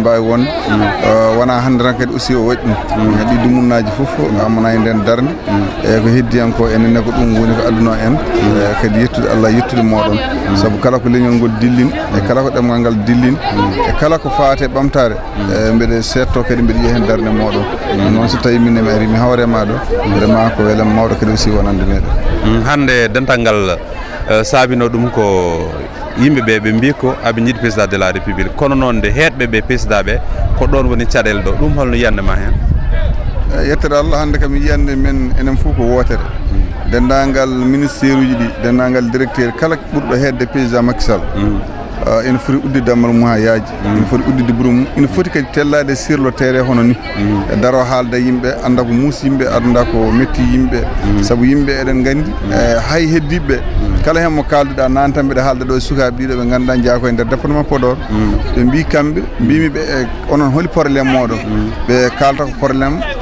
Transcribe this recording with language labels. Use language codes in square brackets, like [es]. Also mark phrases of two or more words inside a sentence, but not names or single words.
[ff] mbawi wonde wona hannde tan kadi aussi o waɗi ɗum heeɓi dumunnaji fof amana e nden darde e ko heddi hen ko enenne ko ɗum woni ko aduna en kadi yettude Allah yettude moɗon saabu kala ko leñol ngol dillin e kala ko ɗemgal ngal dillin e kala ko fate ɓamtare mbeɗe setto kadi mbiɗa yiya hen darde moɗon noon so tawi minne mi ari mi hawrema ɗo vraiment ko welam mawɗo kadi aussi wonande meɗen hande dental ngal saabino ɗum ko yimɓeɓe ɓe mbi ko aɓe jiiɗi [fr] président de la république [ff] kono noon nde heɗɓe ɓe président ɓe ko ɗon woni caɗele ɗo ɗum holno yiyandema hen yettere Allah hande kam yiyande men enen fof ko wotere dendagal ministére uji ɗi dendagal directeur kala ɓurɗo hedde président Macky Sall ene foti uddide dammal mum ha yaaji ene foti uddide bureau mum ene foti kadi tellade [fr] sur le terrain [ff] hono ni e daro haalda yimɓe anda ko muusi yimɓe anda ko metti yimɓe saabu yimɓe eɗen gandi hay heddiɓe kala hen mo kalduɗa nane tan mbiɗa haalda ɗo e sukaɓe ɗiɗo ɓe ganduɗa jeeya koye nder département Podor ɓe mbi kamɓe mbimiɓe onon holi probléme moɗon ɓe kalta ko probléme